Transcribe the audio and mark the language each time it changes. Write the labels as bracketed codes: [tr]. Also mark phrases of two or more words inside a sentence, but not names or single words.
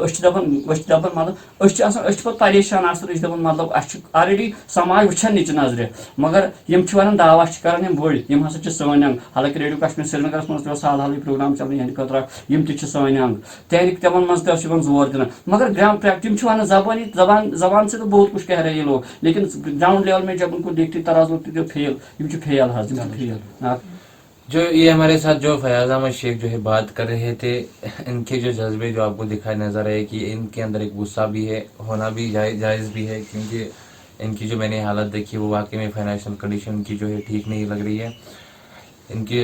[ks] أسۍ چھِ دَپان مطلب أسۍ چھِ پَتہٕ پریشان آسان أسۍ چھِ دَپان مطلب اَسہِ چھُ آلریڈی سماج وٕچھان نِچہِ نظرِ مگر یِم چھِ وَنان دعوا چھِ کران یِم بٔڑۍ یِم ہسا چھِ سٲنۍ انگ حالانکہِ ریڈیو کشمیٖر سرینگرس منٛز تہِ اوس حال حالٕے پروگرام چلان یِہنٛدِ خٲطرٕ یِم تہِ چھِ سٲنۍ انگ تِمن منٛز تہِ چھِ یِوان زور دِنہٕ مگر تِم چھِ وَنان [ur] زبان سے تو بہت کچھ کہہ رہے ہیں لوگ لیکن گراؤنڈ لیول میں جب ان کو دیکھتی تراز ہوتی فیل [ks] یِم چھِ فیل حظ یِم چھِ فیل [ur] جو یہ ہمارے ساتھ جو فیاض احمد شیخ جو ہے بات کر رہے تھے ان کے جو جذبے جو آپ کو دکھائے نظر آئے کہ ان کے اندر ایک غصہ بھی ہے ہونا بھی جائز بھی ہے کیونکہ ان کی جو میں نے حالت دیکھی وہ واقعی میں [en] financial condition [ur] کی جو ہے ٹھیک نہیں لگ رہی ہے ان کی